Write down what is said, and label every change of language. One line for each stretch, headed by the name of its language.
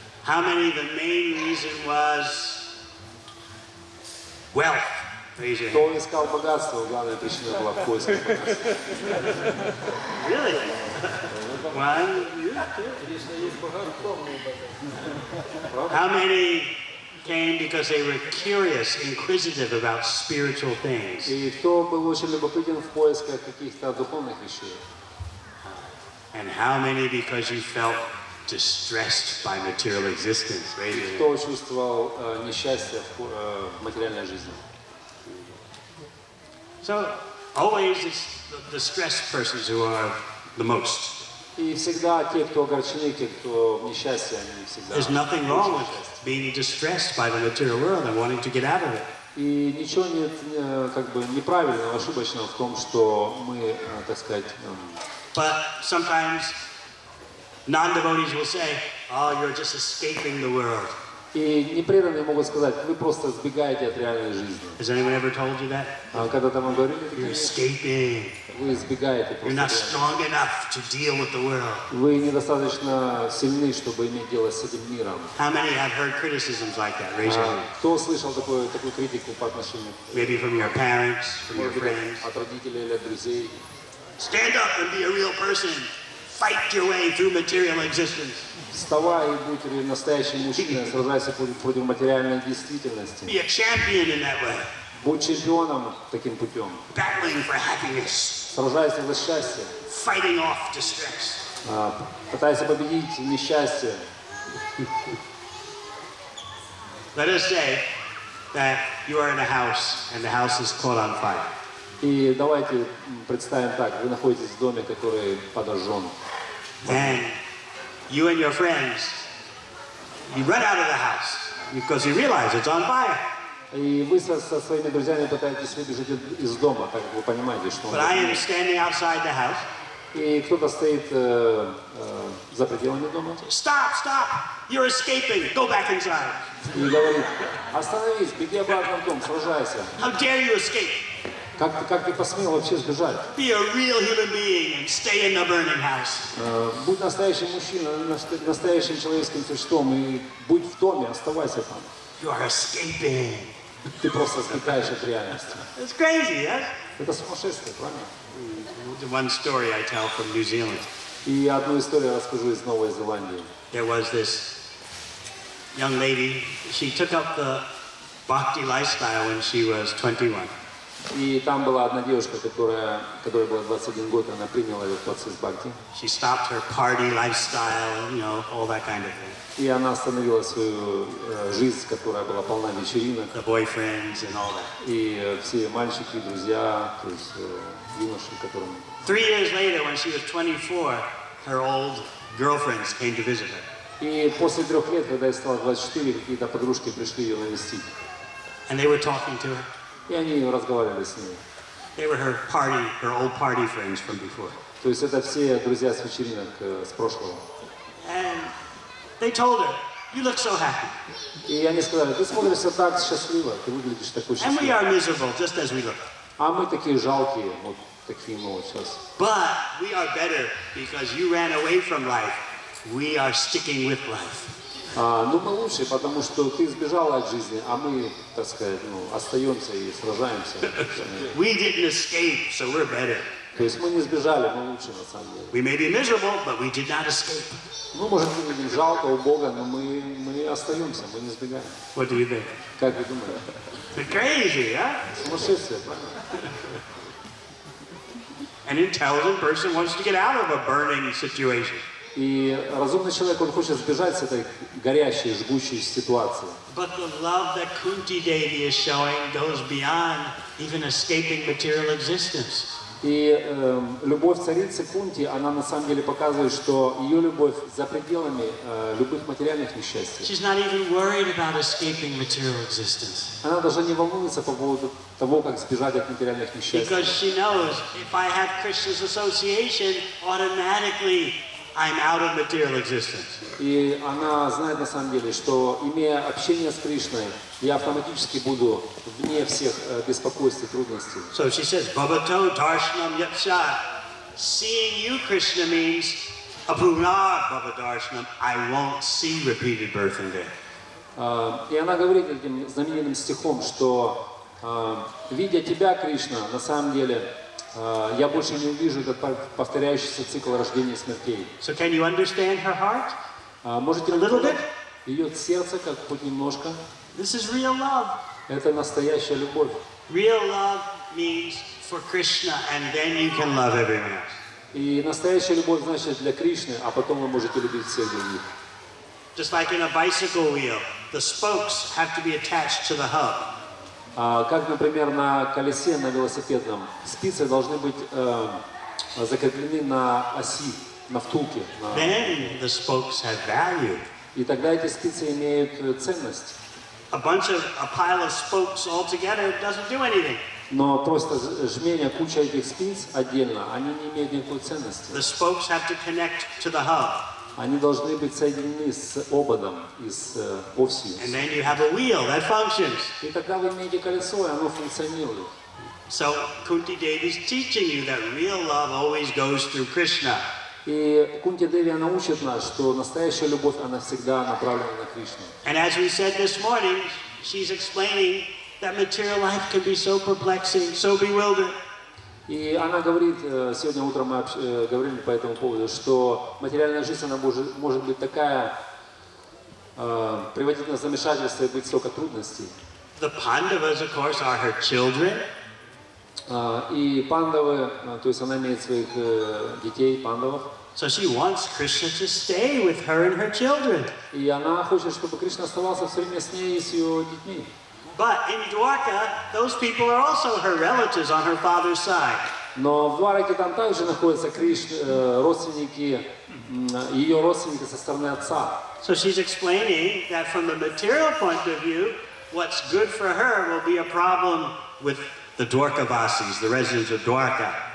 English: How many the main reason was wealth? Raise your hand.
Russian: Кто искал богатство, главная причина была в поиске богатства.
English: Really? One. How many came because they were curious, inquisitive about spiritual things?
Russian: И кто был очень любопытен в поисках каких-то духовных вещей?
English: And how many because you felt distressed by material existence? Raise your hand.
Russian: Кто чувствовал несчастье в материальной жизни?
English: So always it's the stressed persons who are the most.
Russian: И всегда те, кто огорчены, те, кто в несчастье, они всегда...
English: There's nothing wrong with being distressed by the material world and wanting to get out of it.
Russian: И ничего нет как бы неправильного, ошибочного в том, что мы, так сказать...
English: But sometimes non-devotees will say, oh, you're just escaping the world.
Russian: И непреданные могут сказать, вы просто сбегаете от реальной жизни.
English: Has anyone ever told you that?
Russian: А когда-то вам говорили,
English: You're escaping.
Russian: вы сбегаете
English: You're
Russian: просто.
English: not strong enough to deal with the world.
Russian: Вы недостаточно сильны, чтобы иметь дело с этим миром.
English: How many have heard criticisms like that? Raise your hand.
Russian: Кто слышал такую критику по отношению
English: Maybe from your parents, from your
Russian: может быть,
English: friends.
Russian: от родителей или от друзей?
English: Stand up and be a real person. Fight your way through material existence.
Russian: Вставай и будь настоящим мужчиной, сражайся против материальной действительности.
English: Be a champion in that way.
Russian: Будь чемпионом таким путем.
English: Battling for happiness.
Russian: Сражайся за счастье.
English: Fighting off distress.
Russian: Пытайся победить несчастье.
English: Let us say that you are in a house and the house is caught on fire.
Russian: И давайте представим так, вы находитесь в доме, который подожжен.
English: And you and your friends, you run out of the house because you realize it's on fire.
Russian: И вы со своими друзьями пытаетесь выбежать из дома, так как вы понимаете, что он...
English: But I am standing outside the house.
Russian: И кто-то стоит за пределами дома
English: Stop, stop! You're escaping. Go back inside.
Russian: и говорит, остановись, беги обратно в дом, сражайся.
English: How dare you escape?
Russian: Как ты посмел вообще сбежать?
English: Be a real human being and stay in the burning house.
Russian: Будь настоящим мужчиной, настоящим человеческим существом и будь в доме, оставайся там.
English: You are escaping.
Russian: Ты просто сбегаешь от реальности.
English: It's crazy, yes?
Russian: Это сумасшествие, правильно?
English: One story I tell from New Zealand.
Russian: И одну историю расскажу из Новой Зеландии.
English: There was this young lady. She took up the bhakti lifestyle when she was 21.
Russian: И там была одна девушка, которой было 21 год, она приняла этот процесс бхакти.
English: She stopped her party lifestyle, you know, all that kind of thing.
Russian: И она остановила свою жизнь, которая была полна вечеринок.
English: The boyfriends and all that.
Russian: И все мальчики, друзья, то есть юноши, которым...
English: 3 years later, when she was 24, her old girlfriends came to visit her.
Russian: И после 3 лет, когда ей стало 24, какие-то подружки пришли ее навестить.
English: And they were talking to her.
Russian: И они разговаривали с ней.
English: They were her old party friends from before.
Russian: То есть это все друзья с вечеринок с прошлого.
English: And they told her, you look so happy.
Russian: И они сказали, ты смотришься так счастливо, ты выглядишь такой
English: And we
Russian: счастливый.
English: are miserable, just as we look.
Russian: А мы такие жалкие, вот такие мы вот сейчас.
English: But we are better because you ran away from life. We are sticking with life.
Russian: Ну мы лучше, потому что ты сбежала от жизни, а мы, так сказать, остаемся и сражаемся.
English: We didn't escape, so we're better.
Russian: То есть мы не сбежали, мы лучше на самом деле.
English: We may be miserable, but we did not escape.
Russian: Ну, может, выглядим жалко у Бога, но мы остаемся, мы не сбегаем.
English: What do you think?
Russian: Как вы думаете?
English: It's crazy, huh?
Russian: Сумасшествие, правильно?
English: An intelligent person wants to get out of a burning situation.
Russian: И разумный человек, он хочет сбежать с этой горящей, жгучей ситуации.
English: But the love that Kunti Devi is showing goes beyond even escaping material existence.
Russian: И любовь царицы Кунти, она на самом деле показывает, что ее любовь за пределами любых материальных несчастий.
English: She's not even worried about escaping material existence.
Russian: Она даже не волнуется по поводу того, как сбежать от материальных несчастий.
English: Because she knows if I have Krishna's association, automatically I'm out of material existence.
Russian: И она знает на самом деле, что имея общение с Кришной, я автоматически буду вне всех беспокойств и трудностей.
English: So she says,
Sanskrit: Bhavato darshanam yatsha.
English: Seeing you, Krishna, means
Sanskrit: Apunar Bhavadarshanam,
English: I won't see repeated birth and death.
Russian: И она говорит этим знаменитым стихом, что видя тебя, Кришна, на самом деле я больше не увижу этот повторяющийся цикл рождения и смертей.
English: So can you understand her heart?
Russian: Можете понять ее сердце, как хоть немножко?
English: This is real love.
Russian: Это настоящая любовь.
English: Real love means for Krishna, and then you can love everyone else.
Russian: И настоящая любовь значит для Кришны, а потом вы можете любить всех других.
English: Just like in a bicycle wheel, the spokes have to be attached to the hub.
Russian: Как, например, на колесе, на велосипедном, спицы должны быть закреплены на оси, на втулке.
English: Then the spokes have value.
Russian: И тогда эти спицы имеют ценность.
English: A pile of spokes all together doesn't do anything.
Russian: Но просто жмение, куча этих спиц отдельно, они не имеют никакой ценности.
English: The spokes have to connect to the hub.
Russian: Они должны быть соединены с ободом и с осью.
English: And then you have a wheel that functions.
Russian: И тогда вы имеете колесо, и оно функционирует.
English: So Kunti Devi is teaching you that real love always goes through Krishna.
Russian: И Кунти Деви, она учит нас, что настоящая любовь, она всегда направлена на Кришну.
English: And as we said this morning, she's explaining that material life can be so perplexing, so bewildering.
Russian: И она говорит, сегодня утром мы говорили по этому поводу, что материальная жизнь, она может быть такая, приводить нас в замешательство и быть столько трудностей.
English: The Pandavas, of course, are her children.
Russian: И пандавы, то есть она имеет своих детей, пандавов.
English: So she wants Krishna to stay with her and her children.
Russian: И она хочет, чтобы Кришна оставался все время с ней и с ее детьми.
English: But in Dwarka, those people are also her relatives on her father's side.
Russian: Но в Двараке там также находятся родственники, ее родственники со стороны отца.
English: So she's explaining that from the material point of view, what's good for her will be a problem with the Dwarkavasis, the residents of Dwarka.